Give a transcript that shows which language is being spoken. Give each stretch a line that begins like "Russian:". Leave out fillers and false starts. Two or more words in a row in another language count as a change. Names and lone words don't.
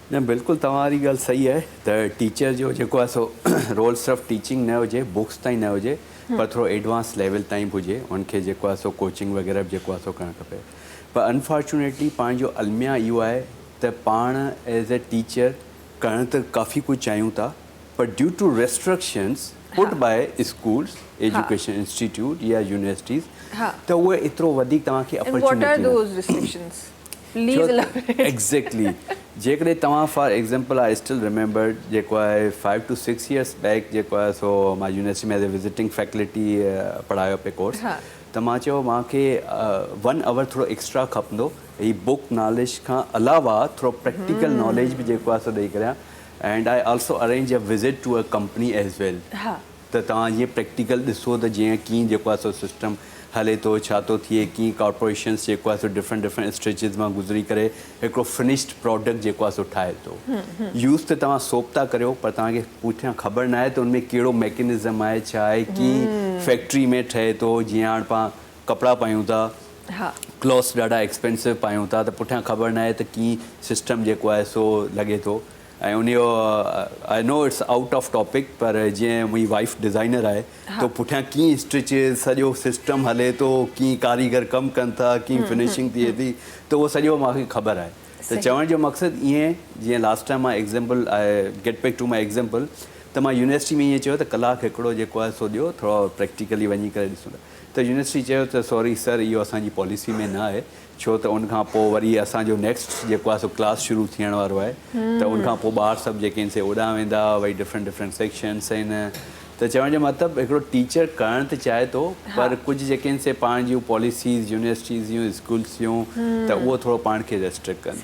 Sindhi: न, बिल्कुलु तव्हांजी ॻाल्हि सही आहे त टीचर जो जेको आहे सो रोल सिर्फ़ु टीचिंग न हुजे, बुक्स ताईं न हुजे, पर थोरो
English: advance level
Sindhi: ताईं बि हुजे, उनखे जेको आहे सो कोचिंग वग़ैरह बि जेको आहे सो करणु खपे। पर अनफॉर्चुनेटली पाण जो अलमिया इहो आहे त पाण
English: as a teacher
Sindhi: करणु त काफ़ी कुझु चाहियूं था, पर
English: due to restrictions put by schools, education institute
Sindhi: या यूनिवर्सिटीज़, त उहे एतिरो वधीक तव्हांखे एग्ज़ैक्टली। जेकॾहिं तव्हां
English: for example I still remember
Sindhi: जेको आहे
English: 5 to 6 years back
Sindhi: जेको आहे सो मां यूनिवर्सिटी में
English: as a visiting faculty
Sindhi: पढ़ायो पिए कोर्स, त मां चयो मूंखे 1 hour थोरो एक्स्ट्रा खपंदो ही
English: book knowledge
Sindhi: खां अलावा थोरो
English: practical knowledge
Sindhi: बि जेको आहे सो ॾेई करियां।
English: and I also arrange a visit to a company as well,
Sindhi: त तव्हां जीअं प्रैक्टिकल ॾिसो त जीअं कीअं जेको आहे सो सिस्टम हले थो, छा थो थिए, कीअं कॉर्पोरेशन्स जेको आहे सो
English: different stages
Sindhi: मां गुज़री करे हिकिड़ो
English: finished product
Sindhi: जेको आहे सो ठाहे थो। यूज़ त तव्हां सोप था करियो, पर तव्हांखे पुठियां ख़बर न आहे त उनमें कहिड़ो मैकेनिज़म आहे, छा आहे, कीअं फैक्ट्री में ठहे थो। जीअं हाणे पाण कपिड़ा पायूं था, क्लॉथ्स ॾाढा एक्सपेंसिव पायूं था, त पुठियां ख़बर न आहे त कीअं सिस्टम जेको आहे सो लॻे थो। ऐं उनजो
English: I know it's out of topic,
Sindhi: पर जीअं मुंहिंजी
English: wife designer
Sindhi: आहे, त पुठियां कीअं स्टिचिस सॼो सिस्टम हले थो, कीअं कारीगर कमु कनि था, कीअं फिनिशिंग थिए थी, त उहो सॼो मूंखे ख़बर आहे। त चवण जो मक़सदु ईअं, जीअं
English: last time
Sindhi: मां
English: example get back to my example,
Sindhi: त मां यूनिवर्सिटी में ईअं चयो त कलाकु हिकिड़ो जेको आहे सो ॾियो, थोरो प्रैक्टिकली वञी करे ॾिसूं था। त यूनिवर्सिटी चयो त
English: sorry sir,
Sindhi: इहो असांजी पॉलिसी में न आहे, छो त उनखां पोइ वरी असांजो नेक्स्ट जेको आहे सो क्लास शुरू थियण वारो आहे, त उनखां पोइ ॿार सभु जेके आहिनि से ओॾां वेंदा, वरी
English: different sections
Sindhi: आहिनि, त चवण जो मतिलबु हिकिड़ो टीचर करणु त चाहे थो पर कुझु जेके आहिनि से पाण जूं पॉलिसीज़ यूनिवर्सिटीज़ जूं स्कूल्स जूं त उहो थोरो पाण खे रेस्ट्रिक्ट कनि